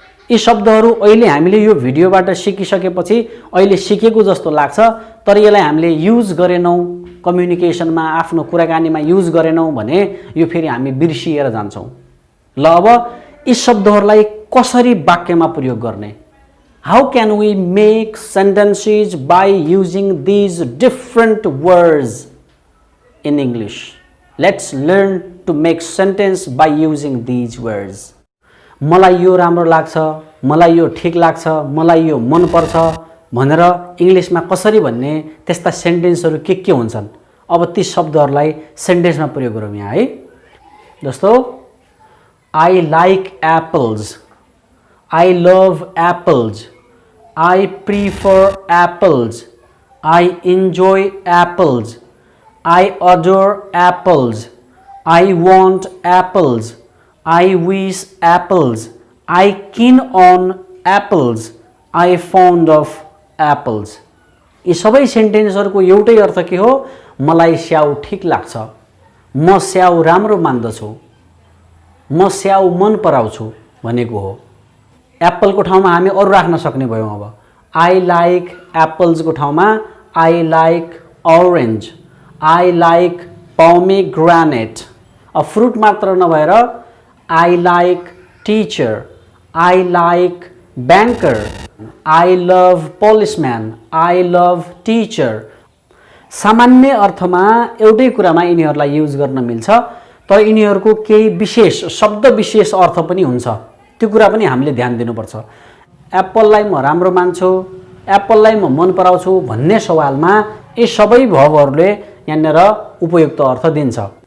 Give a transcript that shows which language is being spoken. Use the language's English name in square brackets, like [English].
[Nepali] यी शब्दहरू अहिले हामीले यो भिडियोबाट सिकिसकेपछि अहिले सिकेको जस्तो लाग्छ, तर यसलाई हामीले युज गरेनौँ कम्युनिकेसनमा, आफ्नो कुराकानीमा युज गरेनौँ भने यो फेरि हामी बिर्सिएर जान्छौँ। ल अब यी शब्दहरूलाई कसरी वाक्यमा प्रयोग गर्ने? [English] How can we make sentences by using these different words in English? Let's learn to make sentence by using these words. [Nepali] मलाई यो राम्रो लाग्छ, मलाई यो ठीक लाग्छ, मलाई यो मन पर्छ भनेर इङ्ग्लिसमा कसरी भन्ने त्यस्ता सेन्टेन्सहरू के हुन्छन्? अब ती शब्दहरूलाई सेन्टेन्समा प्रयोग गरौँ यहाँ है। [English] जस्तो I like apples, I love apples, I prefer apples, I enjoy apples, I adore apples, I want apples, I wish apples, I keen on apples, I fond of apples. [Nepali] यी सबै सेन्टेन्सहरूको एउटै अर्थ के हो? मलाई स्याउ ठीक लाग्छ, म स्याउ राम्रो मान्दछु, म स्याउ मन पराउँछु भनेको हो। एप्पलको ठाउँमा हामी अरू राख्न सक्ने भयौँ। अब [English] I like एप्पल्सको [Nepali] ठाउँमा [English] I like orange, I like pomegranate. A fruit [Nepali] मात्र नभएर [English] I like teacher, I like banker, I love policeman, I love teacher. [Nepali] सामान्य अर्थमा एउटै कुरामा यिनीहरूलाई युज गर्न मिल्छ, तर यिनीहरूको केही विशेष शब्द विशेष अर्थ पनि हुन्छ। त्यो कुरा पनि हामीले ध्यान दिनुपर्छ। एप्पललाई म राम्रो मान्छु, एप्पललाई म मन पराउँछु भन्ने सवालमा यी सबै भवहरूले यहाँनिर उपयुक्त अर्थ दिन्छ।